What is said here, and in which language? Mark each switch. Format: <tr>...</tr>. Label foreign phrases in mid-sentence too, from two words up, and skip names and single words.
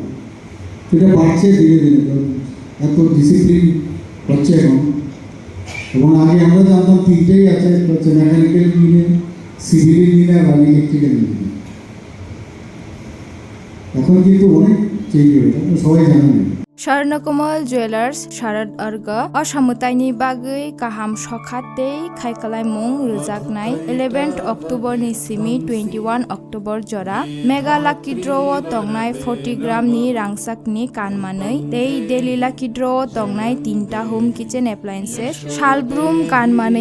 <bn>সেটা বাড়ছে ধীরে ধীরে, এত ডিসিপ্লিন হচ্ছে এখন। এবং আগে আমরা জানতাম তিনটেই আছে, হচ্ছে</bn> <en>mechanical engineer, civil engineer</en> <bn>আর</bn> <en>electrical engineer.</en> <bn>এখন কিন্তু অনেক চেঞ্জ হয়েছে, সবাই জানেন।</bn> <trp>Swrangchati Jewelers Sharad Arga Asamutai Bagai Kaham Sokat Kaikalai Mung Rujaknai 11th October ni Simi 21 October Jora</trp> <en>Mega Lucky Draw</en> <trp>Tongnai 40 gram ni Rangsak ni Kanmanai Tei</trp> <en>Daily Lucky Draw</en> <trp>Tongnai 3ta</trp> <en>Home Kitchen Appliances</en> <trp>Shalbroom Kanmanai</trp>